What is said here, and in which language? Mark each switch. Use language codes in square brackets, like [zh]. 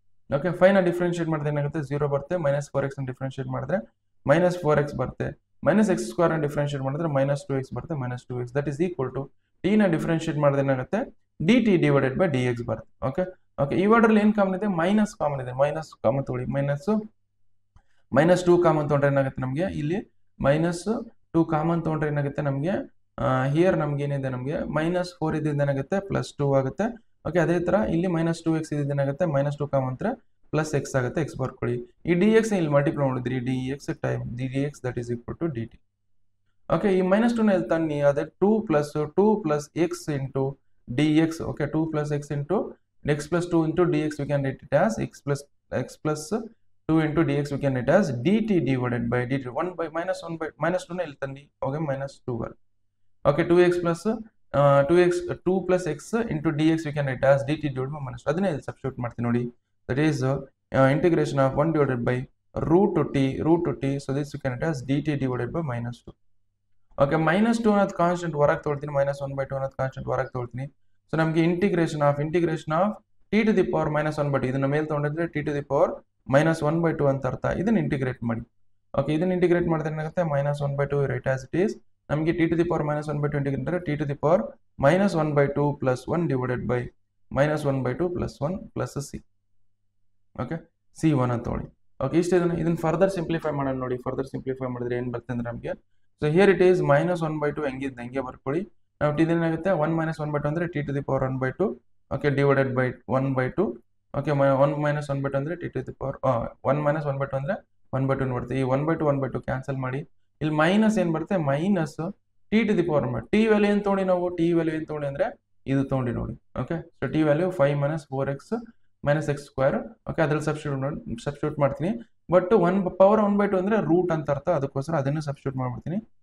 [kn] Okay, 5 ನ differentiate ಮಾಡಿದ್ರೆ ಏನಾಗುತ್ತೆ 0 ಬರುತ್ತೆ, minus 4x ನ ಡಿಫರೆನ್ಶಿಯೇಟ್ ಮಾಡಿದ್ರೆ minus 4x ಬರುತ್ತೆ, minus x square ನ ಡಿಫರೆನ್ಶಿಯೇಟ್ ಮಾಡಿದ್ರೆ minus 2x ಬರುತ್ತೆ, minus 2x [en] that is equal to [kn] t ನ ಡಿಫರೆನ್ಶಿಯೇಟ್ ಮಾಡಿದ್ರೆ ಏನಾಗುತ್ತೆ dt divided by dx ಬರುತ್ತೆ. ಓಕೆ ಓಕೆ, ಈ ವರ್ಡಲ್ಲಿ ಏನು ಕಾಮನ್ ಇದೆ, ಮೈನಸ್ ಕಾಮನ್ ಇದೆ, ಮೈನಸ್ ಕಾಮನ್ ತಗೊಳ್ಳಿ, ಮೈನಸ್ 2 ಕಾಮನ್ ತಗೊಂಡ್ರೆ ಏನಾಗುತ್ತೆ ನಮಗೆ ಇಲ್ಲಿ ಮೈನಸ್ 2 ಕಾಮನ್ ತಗೊಂಡ್ರೆ ಏನಾಗುತ್ತೆ ನಮಗೆ ಹಿಯರ್ ನಮ್ಗೆ ಏನಿದೆ ನಮಗೆ ಮೈನಸ್ 4 ಇದ್ದಿಂದ ಏನಾಗುತ್ತೆ ಪ್ಲಸ್ 2 ಆಗುತ್ತೆ. ಓಕೆ, ಅದೇ ತರ ಇಲ್ಲಿ minus 2x ಇದ್ದಿಂದ ಏನಾಗುತ್ತೆ minus 2 ಕಾಮನ್ ಅಂದ್ರೆ ಪ್ಲಸ್ x ಆಗುತ್ತೆ, x ಬರ್ಕೊಳ್ಳಿ. ಈ dx ಇಲ್ಲಿ ಮಲ್ಟಿಪ್ಲೈ ಮಾಡಿದ್ರಿ, dx time dx [en] that is equal to [kn] dt. Okay, ಈ minus 2 ನ ಇಲ್ಲಿ ತನ್ನಿ, ಅದೇ 2 plus x into dx. [en] Okay, 2 plus x into x plus 2 into dx we can write it as x plus 2 into dx we can write it as dt divided by dt. [kn] 1 by minus 2 ನ ಇಲ್ಲಿ ತನ್ನಿ, okay, minus 2 ಬರುತ್ತೆ. [en] Okay, 2x plus 2 plus x into dx we can write as dt divided by minus 2. [kn] ಅದನ್ನೇ ಇಲ್ಲಿ substitute ಮಾಡ್ತೀನಿ ನೋಡಿ. [en] That is integration of 1 divided by root to t. So this you can write as dt divided by minus 2. [kn] Okay, minus 2 ಅನ್ನೋದು constant ಹೊರಗೆ ತೊಗೊಳ್ತೀನಿ, minus 1/2 ಅನ್ನೋದು constant ಹೊರಗೆ ತೊಗೊಳ್ತೀನಿ. ಸೊ ನಮಗೆ integration of t to the power minus 1/2 ಇದನ್ನ ಮೇಲೆ ತಗೊಂಡಿದ್ರೆ t to the power minus 1/2 ಅಂತ ಅರ್ಥ. ಇದನ್ನ ಇಂಟಿಗ್ರೇಟ್ ಮಾಡಿ. ಓಕೆ, ಇದನ್ನ ಇಂಟಿಗ್ರೇಟ್ ಮಾಡಿದ್ರೆ ಏನಾಗುತ್ತೆ minus 1/2 [en] Right as it is. [kn] ನಮಗೆ t to the power minus 1/2 integrate ಮಾಡಿದ್ರೆ t to the power minus 1/2 plus 1 divided by minus 1/2 plus 1 plus c. Okay, c1 ಅಂತ ತಗೊಳ್ಳಿ. ಓಕೆ, ಇಷ್ಟ ಇದನ್ನ ಫರ್ದರ್ ಸಿಂಪ್ಲಿಫೈ ಮಾಡೋಣ ನೋಡಿ. ಫರ್ದರ್ ಸಿಂಪ್ಲಿಫೈ ಮಾಡಿದ್ರೆ ಏನು ಬರುತ್ತೆ ಅಂದ್ರೆ ನಮಗೆ, [en] so here it is [kn] minus 1/2 ಹೆಂಗೆ ಬರ್ಕೊಳ್ಳಿ. ನಾವು t ಏನಾಗುತ್ತೆ 1 minus 1/2 ಅಂದ್ರೆ t to the power 1/2. Okay, divided by 1/2. Okay, 1 minus 1/2 ಅಂದ್ರೆ t to the power 1 minus 1/2 ಅಂದ್ರೆ 1/2 ಬರುತ್ತೆ. ಈ 1/2 ಕ್ಯಾನ್ಸಲ್ ಮಾಡಿ, ಇಲ್ಲಿ ಮೈನಸ್ ಏನು ಬರುತ್ತೆ minus t to the power t value ಏನು ತೊಗೊಂಡು ನಾವು t ವ್ಯಾಲ್ಯೂ ಏನು ತೊಗೊಂಡು ಅಂದ್ರೆ ಇದು ತೊಗೊಂಡು ನೋಡಿ. Okay, so t value 5 minus 4x minus x square. Okay, ಅದ್ರಲ್ಲಿ ಸಬ್ಸ್ಟಿಟ್ಯೂಟ್ ಮಾಡ್ತೀನಿ. ಬಟ್ 1 ಪವರ್ 1/2 ಅಂದ್ರೆ ರೂಟ್ ಅಂತ ಅರ್ಥ, ಅದಕ್ಕೋಸ್ಕರ ಅದನ್ನು ಸಬ್ಸ್ಟಿಟ್ಯೂಟ್ ಮಾಡ್ಬಿಡ್ತೀನಿ.